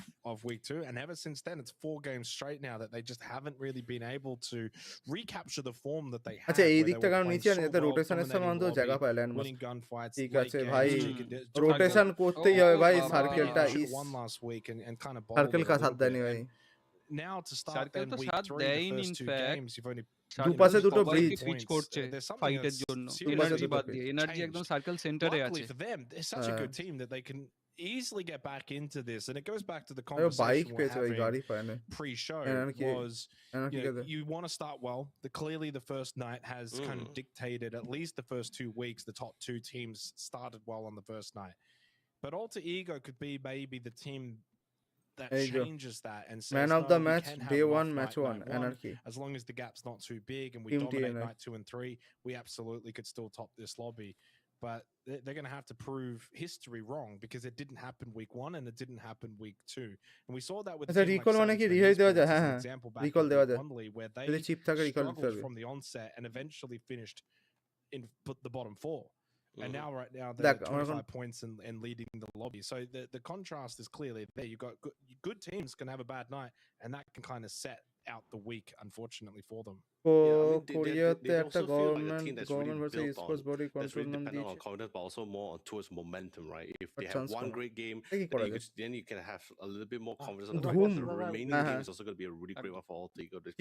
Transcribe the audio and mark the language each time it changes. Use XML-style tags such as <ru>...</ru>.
<en>of week 2, and ever since then it's 4 games straight now that they just haven't really been able to recapture the form that they had.</en> <bn>আচ্ছা এই দিকটা কারণ নিচে আছে, যাতে রোটেশনের সময় অন্তত জায়গা পায় ল্যান্ড মাস। ঠিক আছে ভাই, রোটেশন করতেই হবে ভাই, সার্কেলটা ইজ সার্কেল কা সাথ দেয়নি ভাই।</bn> <en>Now to start then week 3, the first 2 games you've only</en> <bn>দুপাশে দুটো ব্রিজ সুইচ করছে ফাইটের জন্য, এনার্জি বাদ দিয়ে, এনার্জি একদম সার্কেল সেন্টারে আছে।</bn> <en>For them they're such a good team that they can easily get back into this, and it goes back to the conversation</en> <bn>bike</bn> <en>we're</en> <bn>পেয়েছে ভাই,</bn> <en>having</en> <bn>গাড়ি পায় না</bn> <en>pre-show was you want to start well. Clearly the first night has kind of dictated at least the first 2 weeks. The top 2 teams started well on the first night, but Alter Ego could be maybe the team that changes that and says, man of the match day 1 match 1 anarchy, as long as the gap's not too big and we dominate night 2 and 3, we absolutely could still top this lobby. But they're going to have to prove history wrong, because it didn't happen week 1 and it didn't happen week 2, and we saw that with</en> <bn>recall মানে কি রিহাই দেওয়া যায়, হ্যাঁ হ্যাঁ recall দেওয়া যায়,</bn> <en>where they</en> <bn>যদি chip থাকে রিকল দিতে হবে</bn> <en>from the onset and eventually finished in the bottom 4. And right now they're 25 points and leading the lobby. So the contrast is clearly there. You've got good teams can have a bad night, and that can kind of set out the week, unfortunately, for them.</en> <bn>কোরিয়াতে একটা government versus</bn> <en>esports body control</en> <bn>নাম দিয়েছে,</bn> <en>but also more towards momentum, right? If they have one great game, then you can have a little bit more confidence on the remaining game is also going to be a really great one for all to go.</en>